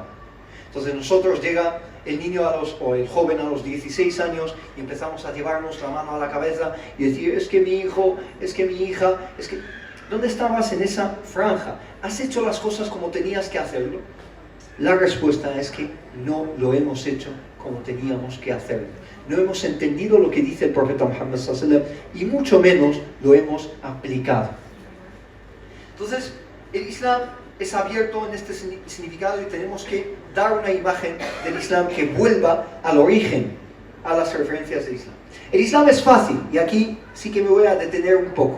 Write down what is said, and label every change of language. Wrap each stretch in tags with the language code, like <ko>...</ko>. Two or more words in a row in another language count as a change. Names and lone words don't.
<es>Entonces nosotros llega el niño o el joven a los 16 años y empezamos a llevarnos la mano a la cabeza y decir, es que mi hijo, es que mi hija, es que... ¿Dónde estabas en esa franja? ¿Has hecho las cosas como tenías que hacerlo? La respuesta es que no lo hemos hecho como teníamos que hacerlo. No hemos entendido lo que dice el profeta Muhammad</es> <ar>صلى الله عليه وسلم</ar> <es>y mucho menos lo hemos aplicado. Entonces, el Islam es abierto en este significado y tenemos que dar una imagen del Islam que vuelva al origen, a las referencias del Islam. El Islam es fácil y aquí sí que me voy a detener un poco.</es>